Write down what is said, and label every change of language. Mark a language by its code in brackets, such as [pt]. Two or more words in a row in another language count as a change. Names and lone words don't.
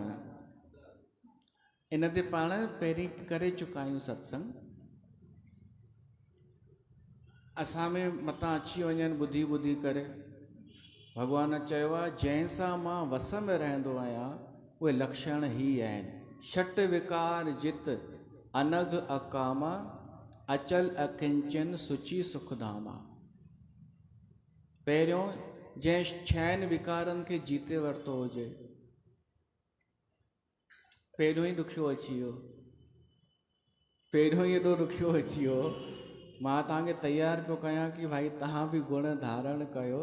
[sd] इन ते पाण पहिरीं करे चुका आहियूं सत्संग, असां में मतां अची वञनि ॿुधी ॿुधी करे। भॻवान चयो आहे जंहिंसां मां वस में रहंदो आहियां उहे लक्षण ही आहिनि। [awa] षट विकार जित अनघ अकामा, अचल अकिंचन सुची सुखधामा। [sd] पहिरियों जंहिं छहनि विकारनि खे जीते वरितो हुजे, पहिरियों ई ॾुखियो अची वियो, पहिरियों ई एॾो ॾुखियो अची वियो। मां तव्हांखे तयारु पियो कयां कि भाई तव्हां बि गुण धारण कयो।